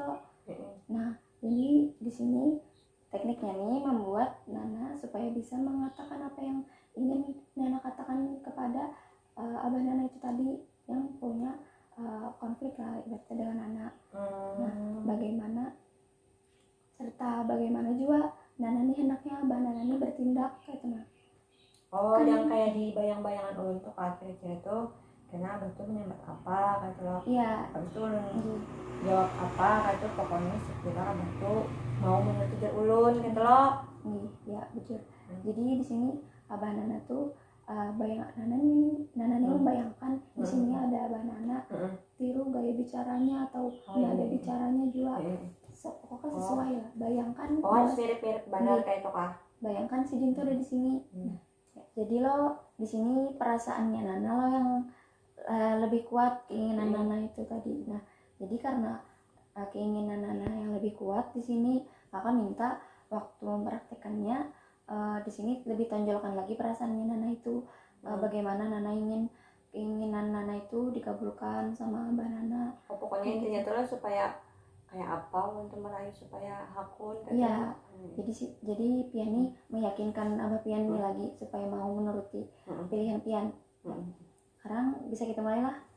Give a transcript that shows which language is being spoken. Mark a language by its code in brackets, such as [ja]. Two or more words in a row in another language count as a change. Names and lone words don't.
[id] Nah jadi di sini tekniknya nih membuat Nana supaya bisa mengatakan apa yang ingin Nana katakan kepada abah Nana itu tadi yang punya konflik lah ibaratnya dengan Nana. Nah bagaimana serta bagaimana juga Nana nih hendaknya abah Nana nih bertindak kayak itu. [bjn] Kan yang kayak di bayang-bayangan ulun tuh kira-kira tuh karena abah tuh menyambat apa kata lo. Iya. Habis itu ulun jawab apa kata tuh pokoknya sekira abah tuh mau menutup ulun kata lo. [id] Iya betul. Jadi di sini abah Nana tuh Nana nih membayangkan di sini ada abah Nana, tiru gaya bicaranya atau nada bicaranya juga pokoknya sesuai lah. Bayangkan [bjn] mirip-mirip benar kayak itu kah? [id] Bayangkan Sidin tuh ada di sini. Jadi lo di sini perasaannya Nana lo yang lebih kuat, keinginan Nana itu tadi. Nah jadi karena keinginan Nana yang lebih kuat di sini, kakak minta waktu mempraktekannya di sini lebih tonjolkan lagi perasaannya Nana itu, bagaimana Nana keinginan Nana itu dikabulkan sama Mbak Nana. [bjn] Pokoknya intinya tuh supaya kayak apa untuk meraih supaya hakun Iya, jadi pian nih meyakinkan abah pian nih lagi supaya mau menuruti pilihan pian. [id] Sekarang bisa kita mulai lah.